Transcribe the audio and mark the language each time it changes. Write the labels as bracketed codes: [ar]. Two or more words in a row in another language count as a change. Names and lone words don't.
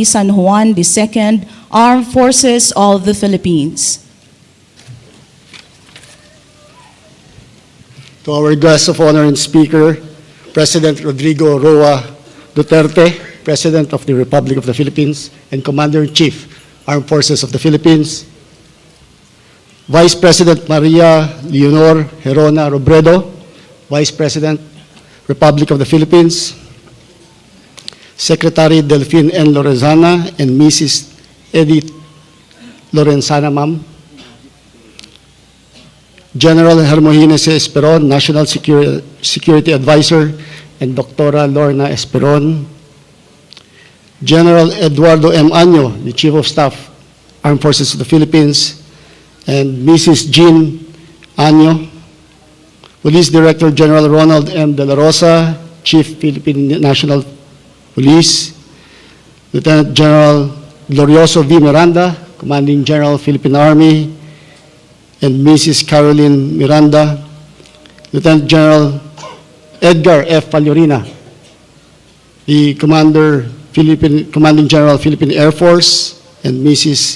[en] San Juan II, Armed Forces of the Philippines. To our guest of honor and speaker, President Rodrigo Duterte, President of the Republic of the Philippines and Commander-in-Chief, Armed Forces of the Philippines, Vice President Maria Leonor Herona Robredo, Vice President, Republic of the Philippines, Secretary Delphine N. Lorenzana and Mrs. Edith Lorenzana, ma'am, General Hermogines Esperon, National Security Advisor, and Dr. Lorna Esperon, General Eduardo M. Año, the Chief of Staff, Armed Forces of the Philippines, and Mrs. Jean Año, Police Director General Ronald M. De La Rosa, Chief Philippine National Police, Lieutenant General Glorioso V. Miranda, Commanding General Philippine Army, and Mrs. Caroline Miranda, Lieutenant General Edgar F. Palyorina, the Commanding General Philippine Air Force, and Mrs.